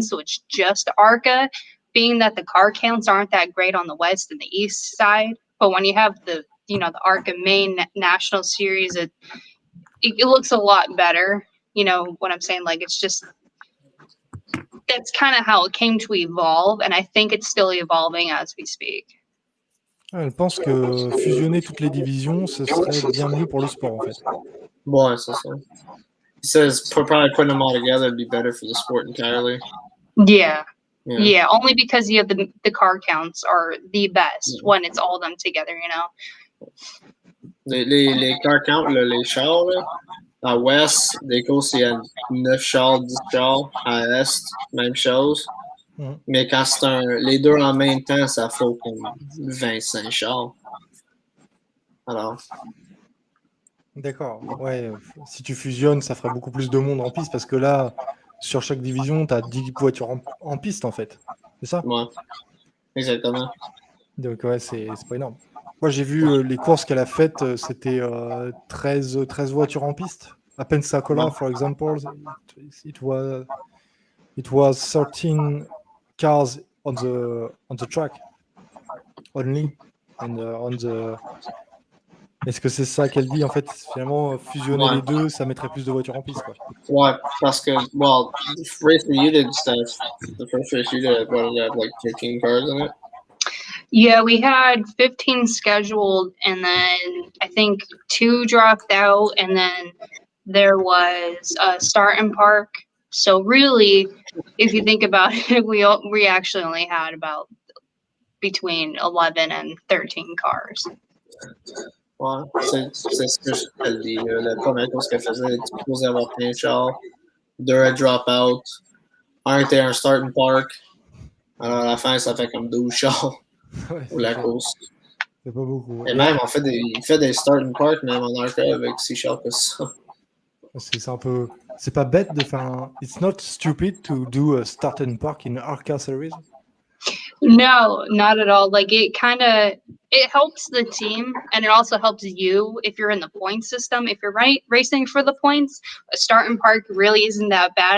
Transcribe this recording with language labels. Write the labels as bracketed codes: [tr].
[en] So it's just ARCA, being that the car counts aren't that great on the West and the East side. But when you have the ARCA Main National Series, it looks a lot better. You know what I'm saying? Like, it's just, that's kind of how it came to evolve. And I think it's still evolving as we speak. [fr] Elle pense que fusionner toutes les divisions, ce serait bien mieux pour le sport, en fait. Ouais, c'est ça. [en] He says probably putting them all together would be better for the sport entirely. Yeah. Yeah, only because you have the car counts are the best when it's all them together, you know. [fr] Les car counts, là, les chars, là, à Ouest, des courses, il y a 9 chars, 10 chars. À Est, même chose. Mais quand c'est les deux en même temps, ça faut comme 25 chars. Alors. D'accord. Ouais, si tu fusionnes, ça ferait beaucoup plus de monde en piste parce que là, sur chaque division, tu as 10 voitures en piste, en fait. C'est ça? Ouais, exactement. Donc, ouais, c'est pas énorme. Moi, j'ai vu les courses qu'elle a faites, c'était 13 voitures en piste. À Pensacola, [en] for example, it was 13 cars on the track only, and [fr] Est-ce que c'est ça qu'elle dit? En fait, finalement, fusionner les deux, ça mettrait plus de voitures en piste, quoi. Ouais, parce que, [en] well, race that you did stuff, the first race you did, what did you have, like 15 cars in it? Yeah, we had 15 scheduled, and then I think 2 dropped out, and then there was a start and park. So really, if you think about it, we actually only had about between 11 and 13 cars. [fr] Ouais, c'est ce que je te dis. La première chose qu'elle faisait, tu supposais avoir 15 chars, 2 à drop out, un était un start and park. Alors à la fin, ça fait comme 12 chars Ouais, pour la course. c'est pas beaucoup. Et même, il fait des start and park, même en ARCA, avec 6 chars que ça. Parce que c'est un peu... C'est pas bête de faire un... [en] It's not stupid to do a start and park in ARCA series. No, not at all. Like it helps the team, and it also helps you if you're in the point system. If you're racing for the points, a start and park really isn't that bad.